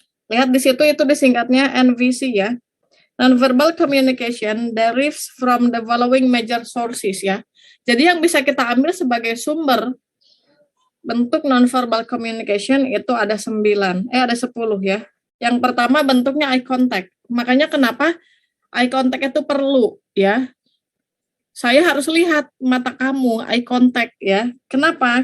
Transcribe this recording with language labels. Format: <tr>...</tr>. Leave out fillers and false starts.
<id>Lihat di situ itu disingkatnya NVC ya.</id> <en>Non-verbal communication derives from the following major sources ya.</en> <id>Jadi yang bisa kita ambil sebagai sumber bentuk non-verbal communication itu ada 10 ya. Yang pertama bentuknya eye contact. Makanya kenapa eye contact itu perlu ya. Saya harus lihat mata kamu, eye contact ya. Kenapa?</id>